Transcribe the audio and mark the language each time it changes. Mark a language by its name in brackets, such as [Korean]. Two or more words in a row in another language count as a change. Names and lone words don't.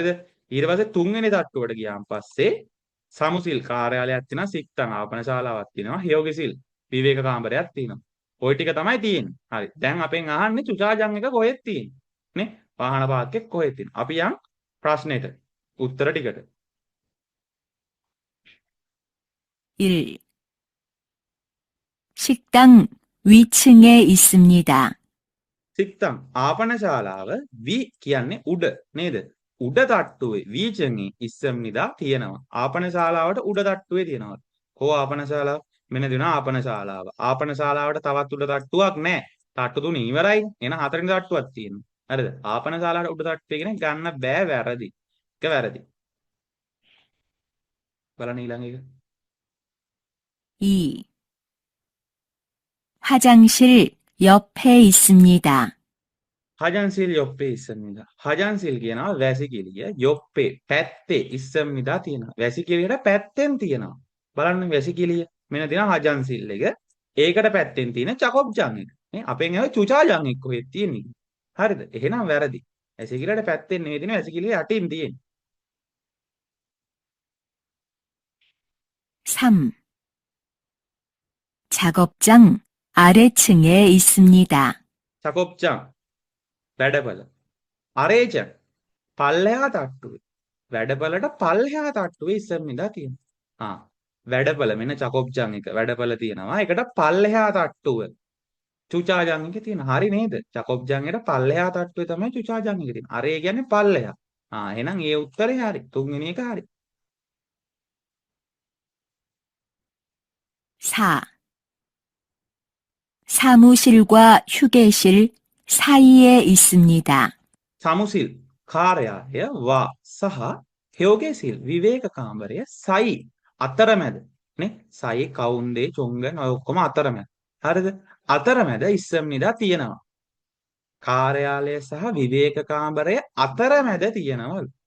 [Sinhala] ඊට පස්සේ තුන්වෙනි තට්ටුවට ගියාන් පස්සේ සමුසිල් කාර්යාලයක් තියෙනවා. සික්තන් ආපනශාලාවක් තියෙනවා. හියෝගිසිල් විවේක කාමරයක් තියෙනවා. ওই ටික තමයි තියෙන්නේ. හරි. දැන් අපෙන් අහන්නේ චුචාජන් එක කොහෙද තියෙන්නේ? නේ? වාහන පාර්ක් එක කොහෙද තියෙන්නේ? අපි යන් ප්‍රශ්නෙට. උත්තර ටිකට. 1. [Korean] 식당 위층에 있습니다. [Sinhala] සික්තම් ආපනශාලාව වී කියන්නේ උඩ නේද? උඩ තට්ටුවේ [Korean] 위층에 있습니다 [Sinhala] තියෙනවා. ආපනශාලාවට උඩ තට්ටුවේ තියෙනවා. කෝ ආපනශාලාව? මෙන්න දෙනවා ආපනශාලාව. ආපනශාලාවට තවත් උඩ තට්ටුවක් නැහැ. තට්ටු තුන ඉවරයි. එන හතරෙනි තට්ටුවක් තියෙනවා. හරිද? ආපනශාලාවට උඩ තට්ටුවේ කියන ගන්න බෑ වැරදි. එක වැරදි. බලන්න ඊළඟ එක. 2. [Korean] 화장실 옆에 있습니다. 화장실 옆에 있습니다. [Sinhala] හජන්සිල් කියනවා වැසිකිළිය. යොප්පේ පැත්තේ ඉස්සම්නිදා තියෙනවා. වැසිකිළියට පැත්තෙන් තියෙනවා. බලන්න වැසිකිළිය. මෙන්න දෙනවා හජන්සිල් එක. ඒකට පැත්තෙන් තියෙන චකොප්ජන් එක. නේ අපෙන් ඇව චුචාජන් එක කොහෙද තියෙන්නේ? හරිද? එහෙනම් වැරදි. වැසිකිළියට පැත්තෙන් නෙවෙයි තියෙන්නේ වැසිකිළිය යටින් තියෙන්නේ. 3. [Korean] 작업장 아래층에 있습니다. [Sinhala] චකොප්ජන් වැඩපළ. අරේජන් පල්ලෙහා තට්ටුවේ. වැඩපළට පල්ලෙහා තට්ටුවේ ඉස්සම්නිදා තියෙනවා. වැඩපළ මෙන්න චකොප්ජන් එක වැඩපළ තියෙනවා. ඒකට පල්ලෙහා තට්ටුව චුචාජන් එකේ තියෙනවා. හරි නේද? චකොප්ජන් එකට පල්ලෙහා තට්ටුවේ තමයි චුචාජන් එකේ තියෙන්නේ. අරේ කියන්නේ පල්ලෙහා. එහෙනම් ඒ උත්තරේ හරි. තුන්වෙනි එක හරි. 4. [Korean] 사무실과 휴게실 사이에 있습니다. [Sinhala] සමුසිල් කාර්යාලය වා සහ හයෝගේසිල් විවේක කාමරය සයි අතරමැද නේ [Korean] 사이 가운데 중간 [Sinhala] ඔය ඔක්කොම අතරමැද. හරිද? අතරමැද ඉස්සම්නිදා තියෙනවා. කාර්යාලය සහ විවේක කාමරය අතරමැද තියෙනවා.